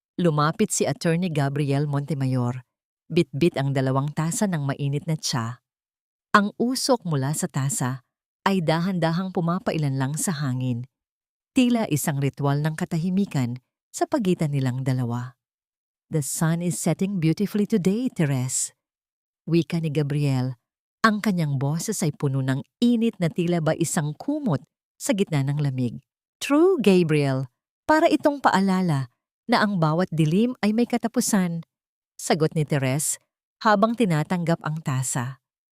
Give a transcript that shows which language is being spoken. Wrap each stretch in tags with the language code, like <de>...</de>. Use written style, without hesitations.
<tl>Lumapit si Attorney Gabriel Montemayor. Bitbit ang 2 tasa ng mainit na tsa. Ang usok mula sa tasa ay dahan-dahang pumapailan lang sa hangin. Tila isang ritual ng katahimikan sa pagitan nilang dalawa.</tl> <en>The sun is setting beautifully today, Therese.</en> <tl>Wika ni Gabriel. Ang kanyang boses ay puno ng init na tila ba isang kumot sa gitna ng lamig. True, Gabriel. Para itong paalala na ang bawat dilim ay may katapusan. Sagot ni Therese habang tinatanggap ang tasa.</tl>